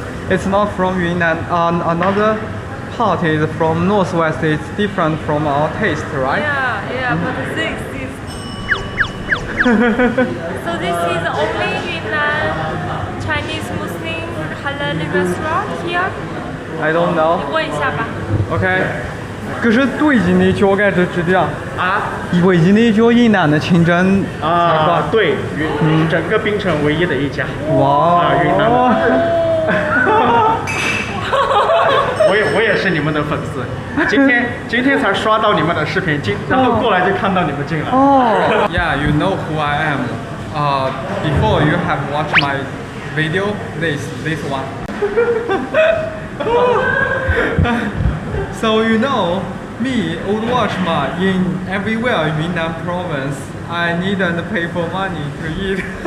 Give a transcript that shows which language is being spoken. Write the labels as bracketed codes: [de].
[en] It's not from Yunnan. Another part is from northwest. It's different from our taste, right? Yeah, but this is. So this is only Yunnan Chinese Muslim halal restaurant here. I don't know. [zh] 你问一下吧。 OK。可是最近的脚感是这样啊，唯一的脚云南的清真餐馆。对，整个槟城唯一的一家。哇，云南的。我也是你们的粉丝，今天才刷到你们的视频，然后过来就看到你们进来。 [en] 哦。Yeah, you know who I am. Before you have watched my video, this one. So you know, me, Old Watchman, in everywhere in Yunnan province, I needn't pay for money to eat.